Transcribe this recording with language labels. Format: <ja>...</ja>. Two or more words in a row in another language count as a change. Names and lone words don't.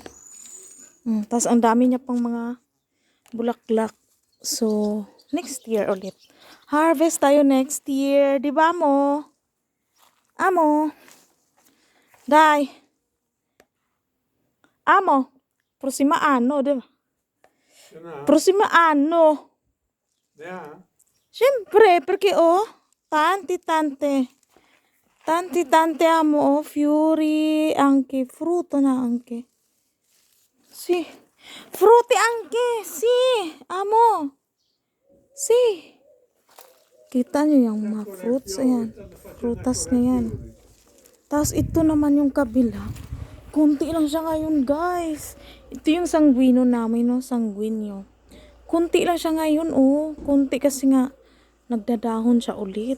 <tl>Tapos, ang dami niya pang mga bulaklak. So,</tl> <en>next year</en> <tl>ulit. Harvest tayo</tl> <en>next year.</en> <tl>Di ba, mo?</tl> <it>Amo. Dai. Amo. Prosima ano,</it> <tl>di ba?</tl> <it>Prossimo anno. Sempre, perché tanti amo, fiori, anche frutto na anche. Sì. Frutti anche, sì, amo. Sì.</it> <tl>Kita nyo yung mga fruits, ayan. Prutas na yan. Tapos ito naman yung kabila. Kunti lang siya ngayon, guys. Ito yung sanguino namin, no? Sanguino. Kunti lang siya ngayon, oh. Kunti kasi nga nagdadahon siya ulit.</tl>